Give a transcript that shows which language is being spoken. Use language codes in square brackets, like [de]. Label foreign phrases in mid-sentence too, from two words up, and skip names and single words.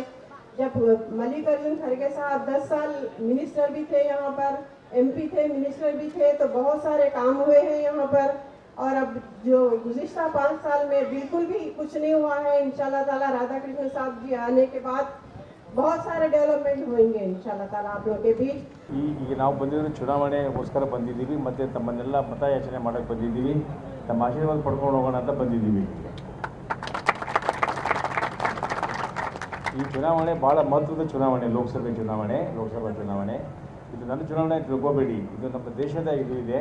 [hi] जब मल्लिकार्जुन खड़गे साहब 10 साल मिनिस्टर भी थे यहाँ पर, MP थे, मिनिस्टर भी थे, तो बहुत सारे काम हुए हैं यहाँ पर। और अब जो गुज़िश्ता 5 साल में बिल्कुल भी कुछ नहीं हुआ है। [ar] إن شاء الله تعالى [hi] राधा कृष्ण साहब जी आने के बाद बहुत सारे डेवलपमेंट होंगे [ar] إن شاء الله تعالى [hi] आप लोगों के बीच। [kn] ಈಗ ನಾವು ಬಂದಿದ್ದು ಚುನಾವಣೆಗೋಸ್ಕರ ಬಂದಿದ್ದೀವಿ, ಮತ್ತು ತಮ್ಮನ್ನೆಲ್ಲ ಮತಯಾಚನೆ ಮಾಡೋಕ್ಕೆ ಬಂದಿದ್ದೀವಿ, ತಮ್ಮ ಆಶೀರ್ವಾದ ಪಡ್ಕೊಂಡು ಹೋಗೋಣ ಅಂತ ಬಂದಿದ್ದೀವಿ. ಈ ಚುನಾವಣೆ ಭಾಳ ಮಹತ್ವದ ಚುನಾವಣೆ, ಲೋಕಸಭಾ ಚುನಾವಣೆ. ಇದು ನನ್ನ ಚುನಾವಣೆ ತಿಳ್ಕೋಬೇಡಿ, ಇದು ನಮ್ಮ ದೇಶದ ಇದು ಇದೆ.